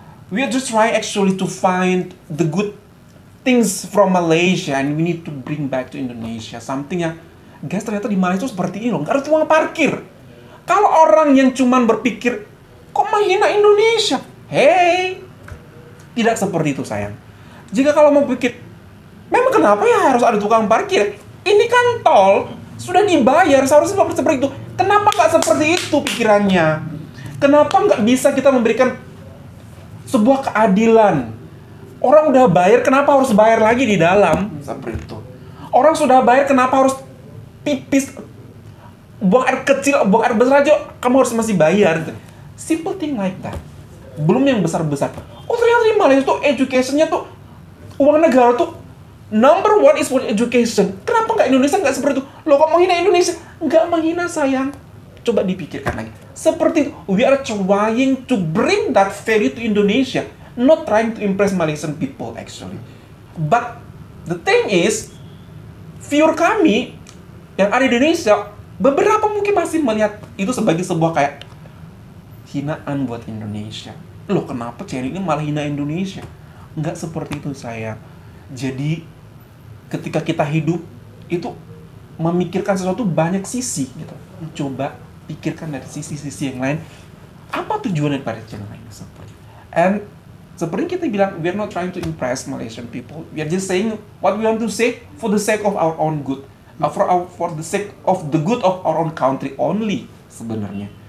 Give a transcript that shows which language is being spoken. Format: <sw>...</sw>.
<en>We are just trying actually to find the good things from Malaysia and we need to bring back to Indonesia.</en> <id>Something yang guys ternyata di Malaysia itu seperti ini loh, nggak ada tukang parkir. Kalau orang yang cuman berpikir kok menghina Indonesia, hey, tidak seperti itu sayang. Jika kalau mau pikir, memang kenapa ya harus ada tukang parkir? Ini kan tol, sudah dibayar, seharusnya seperti itu. Kenapa nggak seperti itu pikirannya? Kenapa nggak bisa kita memberikan sebuah keadilan? Orang udah bayar, kenapa harus bayar lagi di dalam? Seperti itu. Orang sudah bayar, kenapa harus pipis, buang air kecil, buang air besar aja, kamu harus masih bayar?</id> <en>Simple thing like that.</en> <id>Belum yang besar-besar. Oh ternyata di Malaysia tuh education-nya tuh, uang negara tuh</id> <en>number one is for education.</en> <id>Kenapa nggak Indonesia nggak seperti itu? Loh kok menghina Indonesia? Nggak menghina sayang. Coba dipikirkan lagi. Seperti itu,</id> <en>we are trying to bring that value to Indonesia, not trying to impress Malaysian people actually. But the thing is,</en> <id>viewer kami yang ada di Indonesia, beberapa mungkin masih melihat itu sebagai sebuah kayak hinaan buat Indonesia. Loh kenapa Cherry ini malah hina Indonesia? Nggak seperti itu sayang. Jadi ketika kita hidup itu memikirkan sesuatu banyak sisi gitu. Coba pikirkan dari sisi-sisi yang lain. Apa tujuan daripada channel ini seperti?</id> <en>And</en> <id>seperti kita bilang,</id> <en>we are not trying to impress Malaysian people. We are just saying what we want to say for the sake of our own good, for the sake of the good of our own country only</en> <id>sebenarnya.</id>